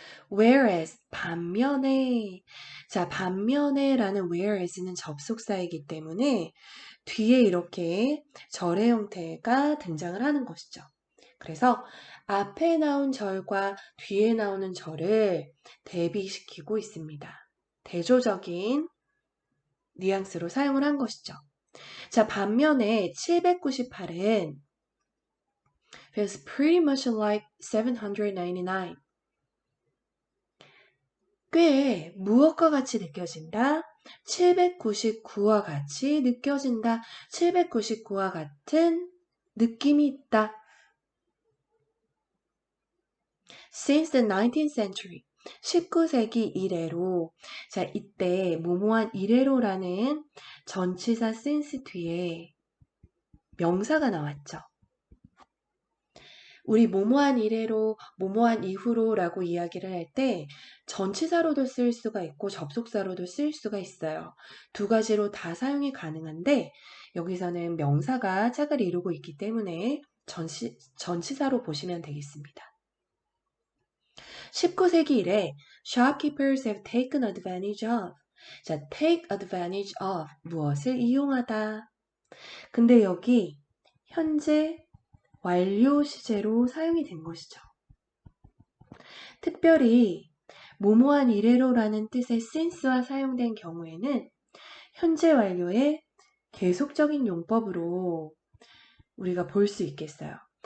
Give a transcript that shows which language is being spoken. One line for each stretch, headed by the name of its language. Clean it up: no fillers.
English: whereas,
Korean: 반면에. 자, 반면에라는 whereas는 접속사이기 때문에 뒤에 이렇게 절의 형태가 등장을 하는 것이죠. 그래서 앞에 나온 절과 뒤에 나오는 절을 대비시키고 있습니다. 대조적인 뉘앙스로 사용을 한 것이죠. 자, 반면에 798은
English: feels pretty much like 799.
Korean: 꽤 무엇과 같이 느껴진다? 799와 같이 느껴진다. 799와 같은 느낌이 있다.
English: Since the 19th century,
Korean: 19세기 이래로, 자, 이때 모모한 이래로라는 전치사 since 뒤에 명사가 나왔죠. 우리 모모한 이래로, 모모한 이후로라고 이야기를 할 때 전치사로도 쓸 수가 있고 접속사로도 쓸 수가 있어요. 두 가지로 다 사용이 가능한데 여기서는 명사가 짝을 이루고 있기 때문에 전치사로 보시면 되겠습니다. 19세기 이래
English: shopkeepers have taken advantage of.
Korean: 자,
English: take advantage of
Korean: 무엇을 이용하다. 근데 여기 현재 완료 시제로 사용이 된 것이죠. 특별히 모모한 이래로라는 뜻의 since와 사용된 경우에는 현재 완료의 계속적인 용법으로 우리가 볼 수 있겠어요.